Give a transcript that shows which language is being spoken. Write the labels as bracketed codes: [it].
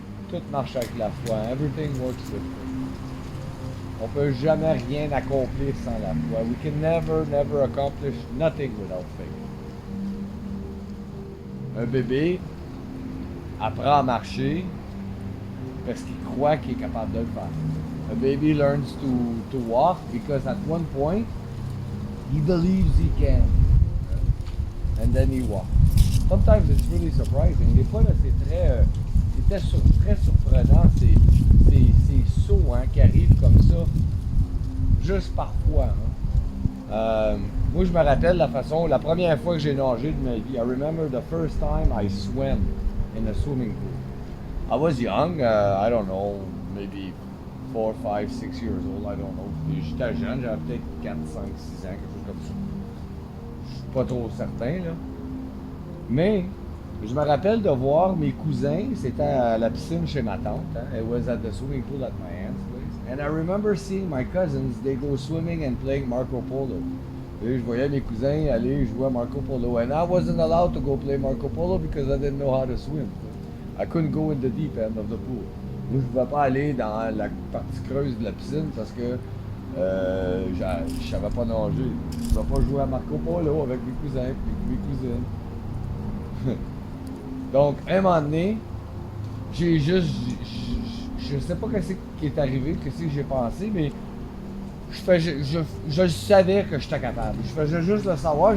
[fr] Tout marche avec la foi. [en] Everything works with faith. [fr] On peut jamais rien accomplir sans la foi. [en] We can never accomplish nothing without faith. [fr] Un bébé apprend à marcher parce qu'il croit qu'il est capable de le faire. [en] A baby learns to walk because at one point he believes he can. and then he walked. Sometimes it's really surprising. [fr] Des fois, là, c'était très surprenant, ces sauts hein, qui arrivent comme ça, juste parfois. Hein. Moi, je me rappelle la première fois que j'ai nagé de ma vie. [en] I remember the first time I swam in a swimming pool. I was young, I don't know, maybe 4, 5, 6 years old, I don't know. [fr] J'étais jeune, j'avais peut-être 4, 5, 6 ans, quelque chose comme ça. Je suis pas trop certain, là. Mais, je me rappelle de voir mes cousins, c'était à la piscine chez ma tante. Hein? [en] It was at the swimming pool at my aunt's place. And I remember seeing my cousins, they go swimming and playing Marco Polo. [fr] Et je voyais mes cousins aller jouer à Marco Polo. [en] And I wasn't allowed to go play Marco Polo because I didn't know how to swim. I couldn't go in the deep end of the pool. [fr] Moi, je ne pouvais pas aller dans la partie creuse de la piscine parce que je ne savais pas nager. Je ne pouvais pas jouer à Marco Polo avec mes cousins et mes cousines. Donc, à un moment donné, j'ai juste. Je sais pas ce qui est arrivé, ce que j'ai pensé, mais je savais que j'étais capable. Je faisais juste le savoir.